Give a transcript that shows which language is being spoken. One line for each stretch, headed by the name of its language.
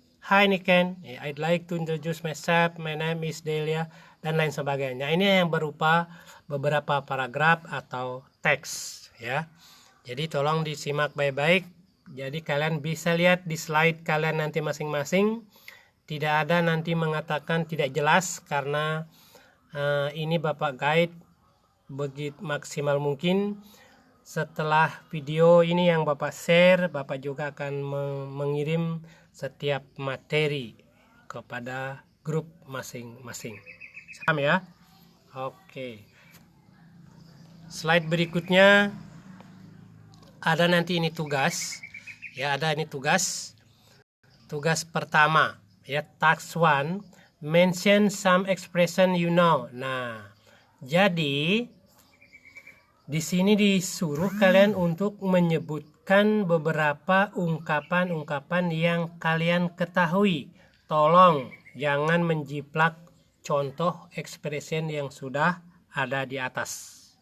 English: "Hi Niken, I'd like to introduce myself, my name is Delia,"
Indonesian: dan lain sebagainya. Ini yang berupa beberapa paragraf atau teks, ya. Jadi tolong disimak baik-baik. Jadi kalian bisa lihat di slide kalian nanti masing-masing. Tidak ada nanti mengatakan tidak jelas, karena ini Bapak guide begitu maksimal mungkin. Setelah video ini yang Bapak share, Bapak juga akan mengirim setiap materi kepada grup masing-masing. Paham, ya? Oke. Slide berikutnya ada nanti ini tugas. Ya, ada ini tugas. Tugas pertama, ya,
English: task 1, mention some expression you know. Nah,
Indonesian: Jadi di sini disuruh kalian untuk menyebutkan beberapa ungkapan-ungkapan yang kalian ketahui. Tolong jangan menjiplak contoh expression yang sudah ada di atas.